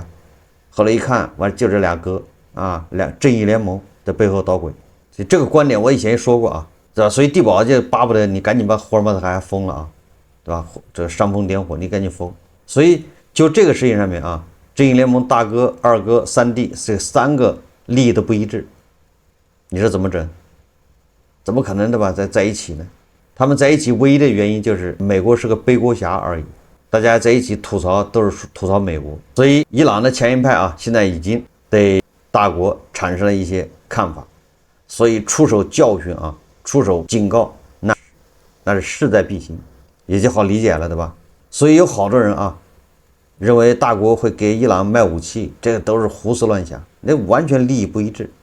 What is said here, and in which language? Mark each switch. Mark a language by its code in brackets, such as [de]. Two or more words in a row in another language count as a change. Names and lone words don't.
[zh] 後來一看，完就這倆哥啊，正義聯盟在背後搗鬼。所以這個觀點我以前也說過啊，對吧？所以地保就巴不得你趕緊把霍爾木茲海峽封了啊，對吧？這個煽風點火，你趕緊封。所以就這個事情上面啊，正義聯盟大哥、二哥、三弟這3個利益都不一致，你說怎麼整？怎麼可能對吧？在一起呢？他們在一起唯一的原因就是美國是個背鍋俠而已，大家在一起吐槽都是吐槽美國。所以伊朗的强硬派啊，現在已經對大國產生了一些看法，所以出手教訓啊，出手警告，那是勢在必行，也就好理解了，對吧？所以有好多人啊， 認為大國會給伊朗賣武器，這個都是胡思亂想，那完全利益不一致。